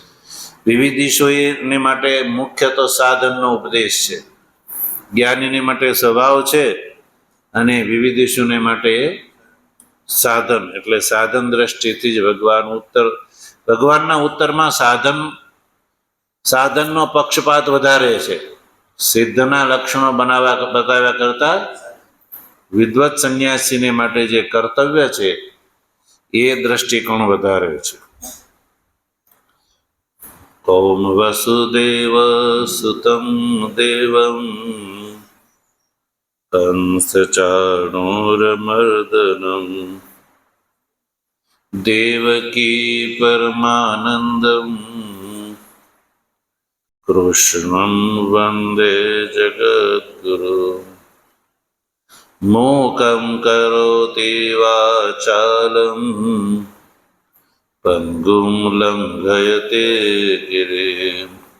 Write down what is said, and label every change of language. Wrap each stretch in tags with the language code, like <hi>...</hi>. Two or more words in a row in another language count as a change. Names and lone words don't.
<gu>વિવિધિશોને માટે મુખ્ય તો સાધનનો ઉપદેશ છે, જ્ઞાનીને માટે સ્વભાવ છે, અને વિવિધિશોને માટે સાધન, એટલે સાધન દ્રષ્ટિથી જ ભગવાનના ઉત્તરમાં સાધનનો પક્ષપાત વધારે છે. સિદ્ધના લક્ષણો બતાવ્યા કરતા વિદ્વત સંન્યાસીને માટે જે કર્તવ્ય છે એ દ્રષ્ટિકોણ વધારે છે.</gu> <sa>ॐ वसुदेवसुतं देवं कंसचाणूरमर्दनं देवकी परमानन्दं कृष्णं वन्दे जगद्गुरु मूकं करोति वाचालं पङ्गुं लङ्घयते गिरिं</sa>